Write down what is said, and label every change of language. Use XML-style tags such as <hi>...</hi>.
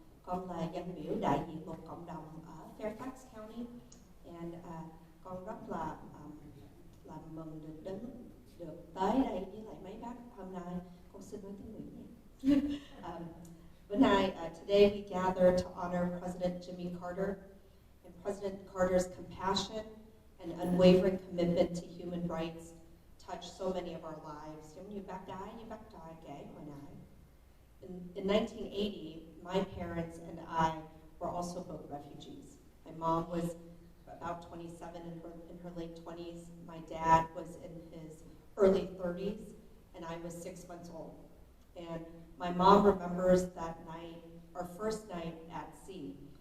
<vi>Con là dân biểu đại diện một cộng đồng ở Fairfax County. And con rất là mừng được tới đây với lại mấy bác hôm nay. Con xin nói tiếng Mỹ nhé. Bữa nay,</vi> <en>today we gather to honor President Jimmy Carter, and President Carter's compassion and unwavering commitment to human rights touched so many of our lives.</en> <vi>Giống như bác Đại kể hồi nãy.</vi> <en>In 1980, my parents and I were also both refugees. My mom was about 27 in her late 20s. My dad was in his early 30s, and I was 6 months old. And my mom remembers that night, our first night at sea.</en>